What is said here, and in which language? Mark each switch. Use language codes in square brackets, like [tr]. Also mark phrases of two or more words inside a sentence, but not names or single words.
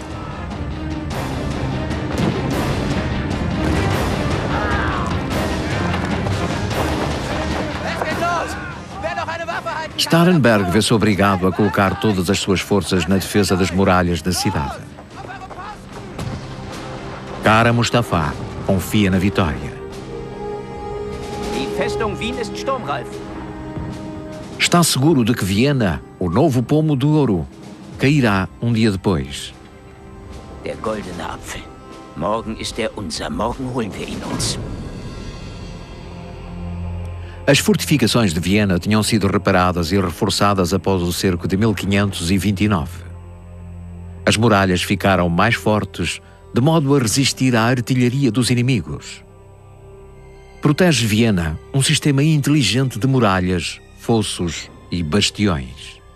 [pt] Starhemberg vê-se obrigado a colocar todas as suas forças na defesa das muralhas da cidade. Kara Mustafa confia na vitória. Está seguro de que Viena, o novo pomo de ouro, cairá um dia depois. [de] Der goldene Apfel. Morgen ist er unser. Morgen holen wir ihn uns. [pt] As fortificações de Viena tinham sido reparadas e reforçadas após o cerco de 1529. As muralhas ficaram mais fortes, de modo a resistir à artilharia dos inimigos. Protege Viena um sistema inteligente de muralhas, fossos e bastiões.